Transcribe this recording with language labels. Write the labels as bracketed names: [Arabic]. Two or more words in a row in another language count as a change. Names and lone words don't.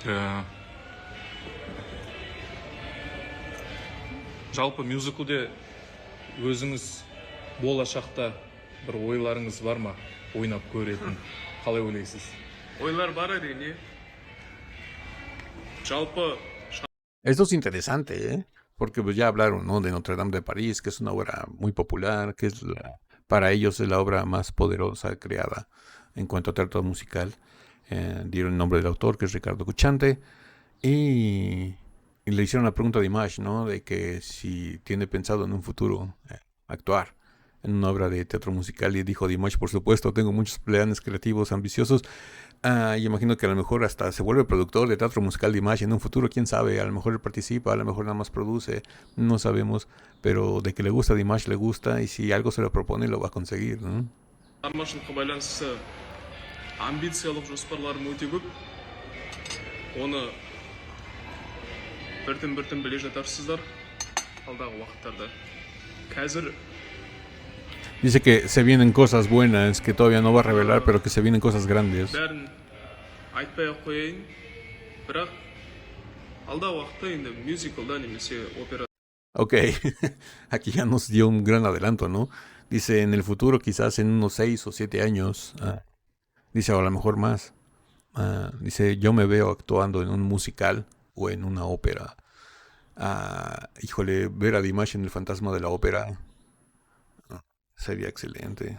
[Kazakh] Жалпы мюзиклде өзіңіз болашақта бір ойларыңыз бар ма? Ойнап көретін. Қалай ойлайсыз? Ойлар бар әрине. Жалпы [Spanish] Esto es interesante, ¿eh? Porque pues ya hablaron, ¿no?, de Notre Dame de París, que es una obra muy popular, que es para ellos es la obra más poderosa creada en cuanto a teatro musical. Dieron el nombre del autor, que es Ricardo Cochante, y le hicieron la pregunta a Dimash, ¿no?, de que si tiene pensado en un futuro actuar en una obra de teatro musical, y dijo Dimash, por supuesto, tengo muchos planes creativos, ambiciosos. Y imagino que a lo mejor hasta se vuelve productor de teatro musical Dimash en un futuro, quién sabe, a lo mejor él participa, a lo mejor nada más produce, no sabemos, pero de que le gusta a Dimash le gusta, y si algo se lo propone lo va a conseguir, ¿no? [Kazakh] шығармашылыққа байланысты амбициялық жоспарларым өте көп. Оны біртін біле жатарсыздар алдағы уақыттарда. Қазір [Spanish] Dice que se vienen cosas buenas, que todavía no va a revelar, pero que se vienen cosas grandes. [Kazakh] бәрін айтпай-ақ қояйын. Бірақ алдағы уақытта енді мюзиклда немесе опера [Spanish] Ok, aquí ya nos dio un gran adelanto, ¿no? Dice, en el futuro, quizás en unos 6 o 7 años, dice, o a lo mejor más, dice, yo me veo actuando en un musical o en una ópera. Híjole, ver a Dimash en El Fantasma de la Ópera sería excelente.